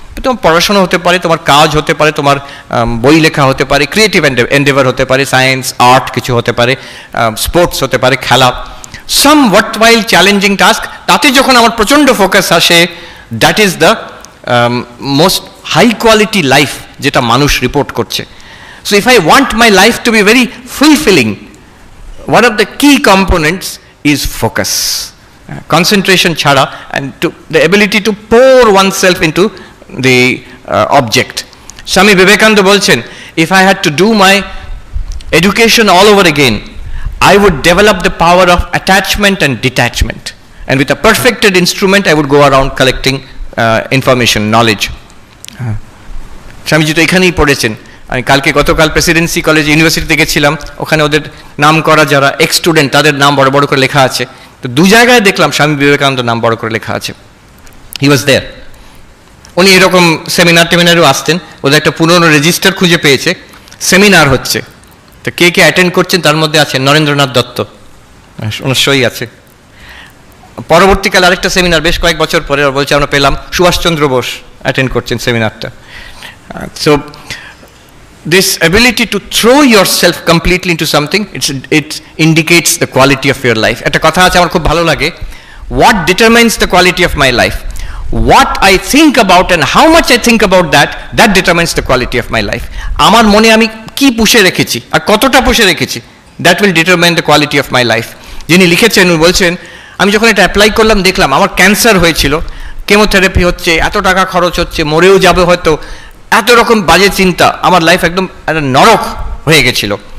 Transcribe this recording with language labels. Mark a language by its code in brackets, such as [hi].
[bn] তোমার পড়াশোনা হতে পারে, তোমার কাজ হতে পারে, তোমার বই লেখা হতে পারে, ক্রিয়েটিভ এন্ডেভার হতে পারে, সায়েন্স আর্ট কিছু হতে পারে, স্পোর্টস হতে পারে, খেলা, সাম ওয়ার্থওয়াইল চ্যালেঞ্জিং টাস্ক, তাতে যখন আমার প্রচণ্ড ফোকাস আসে, [en] That is the most high quality life যেটা মানুষ report করছে। So if I want my life to be very fulfilling, one of the key components is focus, concentration [bn] chhada, [en] and the ability to pour oneself into the object. Swami Vivekananda [bn] bolchen, [en] if I had to do my education all over again, I would develop the power of attachment and detachment, and with a perfected instrument I would go around collecting information, knowledge. [bn] Swamiji তো এখানেই পড়েছেন। আমি গতকাল Presidency college ইউনিভার্সিটিতে গেছিলাম, ওখানে ওদের নাম করা যারা এক্স স্টুডেন্ট তাদের নাম বড় বড় করে লেখা আছে। তো দু জায়গায় দেখলাম স্বামী বিবেকানন্দ নাম বড় করে লেখা আছে। [en] He was there. [bn] উনি এরকম সেমিনারেও আসতেন, ওদের একটা পুরনো রেজিস্টার খুঁজে পেয়েছে, সেমিনার হচ্ছে, তো কে কে অ্যাটেন্ড করছেন তার মধ্যে আছেন নরেন্দ্রনাথ দত্ত, ওনার সই আছে। পরবর্তীকালে আরেকটা সেমিনার বেশ কয়েক বছর পরে বলছে আমরা পেলাম সুভাষচন্দ্র বোস অ্যাটেন্ড করছেন সেমিনারটা। [en] So this ability to throw yourself completely into something, it indicates the quality of your life. [bn] একটা কথা আছে আমার খুব ভালো লাগে, [en] what determines the quality of my life? What I think about and how much I think about that determines the quality of my life. [bn] আমার মনে আমি কি পুষে রেখেছি আর কতটা পুষে রেখেছি, [en] that will determine the quality of my life. [bn] যিনি লিখেছেন উনি বলছেন, আমি যখন এটা অ্যাপ্লাই করলাম দেখলাম আমার ক্যান্সার হয়েছিল, কেমোথেরাপি হচ্ছে, এত টাকা খরচ হচ্ছে, মরেও যাবে হয়তো, এত রকম বাজে চিন্তা, আমার লাইফ একদম একটা নরক হয়ে গেছিল।